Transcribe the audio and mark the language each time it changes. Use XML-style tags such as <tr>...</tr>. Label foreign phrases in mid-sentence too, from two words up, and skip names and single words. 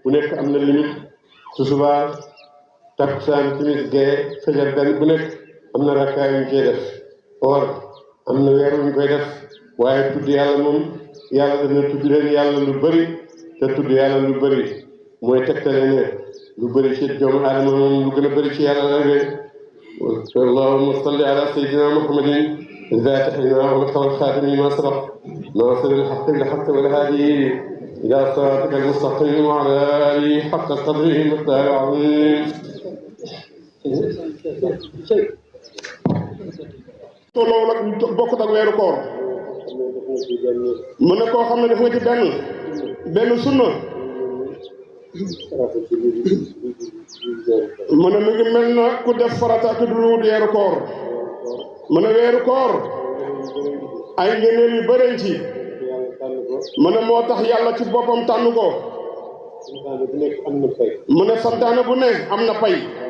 <wo>nekk am na limite su subaa takkusaan timis gee fajar benn bu nekk am na rakkaa yu ñu koy def or am na weer yu ñu koy def waaye tudd yàlla moom yàlla dana tudd leen yàlla lu bëri te tudd yàlla lu bëri mooy tegtale ne lu bëri ci doomu aadama moom lu gën a bëri ci yàlla la de</wo> <ar>اللهم صل على سيدنا محمد الفاتح لما أغلق والخاتم لما سبق ناصر الحق بالحق والهادي إلى صراطك المستقيم وعلى آله حق قدره المقدار العظيم.</ar> <wo>tolloo nag bokkut ak weeru koor mën na koo xam ne def nga ci benn sunna mën na mi ngi mel na ku def farata te du weeru koor mën na weeru koor ay ngëneel yu bëree ci mën na moo tax yàlla ci boppam tànn ko mën na santaane bu ne am na pay</wo>